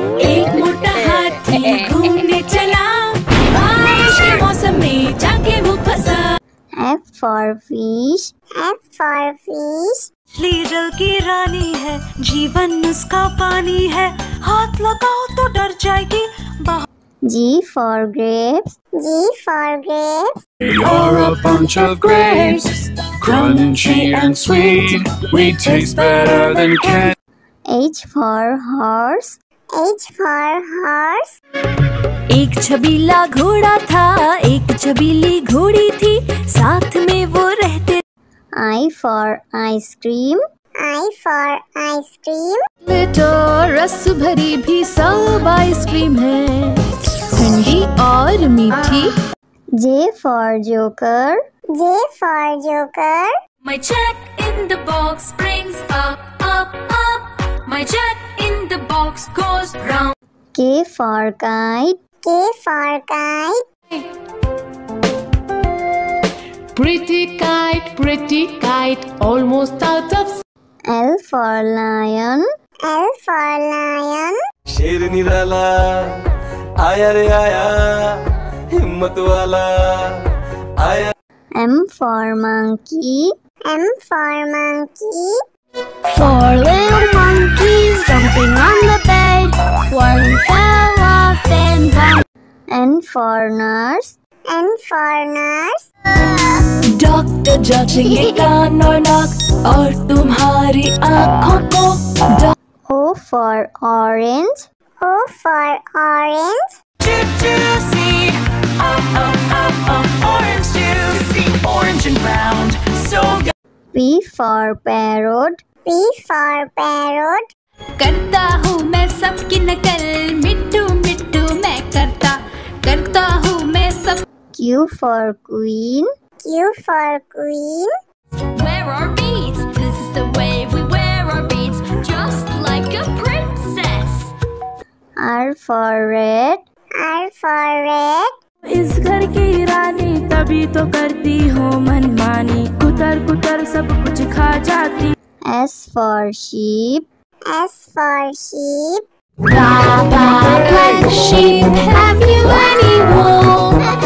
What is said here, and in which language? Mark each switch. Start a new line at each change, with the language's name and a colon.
Hindi: एक मोटा हाथी घूमने चला, बारिश के मौसम में जाके वो फंसा।
English: F for fish. F for fish.
Hindi: मछली जल की रानी है, जीवन उसका पानी है, हाथ लगाओ तो डर जाएगी।
English: G for grapes. G for grapes. We are a bunch of grapes, crunchy and sweet. We taste better than candy. H for horse. H for horse.
Hindi: एक छबीला घोड़ा था, एक छबीली घोड़ी थी, साथ में वो रहते।
English: I for ice cream. I for ice cream.
Hindi: तो रस भरी भी सब आइसक्रीम है, ठंडी और मीठी।
English: J for joker. J for joker. My jack in the box brings up, up, up. My jack in the box goes round. K for kite. K for kite. Pretty kite, almost out of. L for lion. L for lion.
Hindi: शेर निराला आया रे आया, हिम्मत वाला आया।
English: M for monkey. M for monkey. Four little monkeys jumping on the bed. One fell off and bumped. N for nurse. N for nurse.
Hindi: Doctor जांचेंगे कान और नाक और तुम्हारी आँखों को।
English: O for orange. O for orange. Juicy, orange juicy, orange and round, so good. P for parrot. P for parrot.
Hindi: करता हूँ मैं सबकी नकल, मिट्टू मिट्टू मैं करता हूँ मैं सब।
English: Q for queen. Q for queen. Wear our beads, this is the way we wear our beads, just like a princess. R for red. R for red.
Hindi: इस घर की रानी तभी तो करती हूँ मनमानी, कुतर कुतर सब कुछ खा जाती।
English: S for sheep. S for sheep. Black sheep, have you any wool?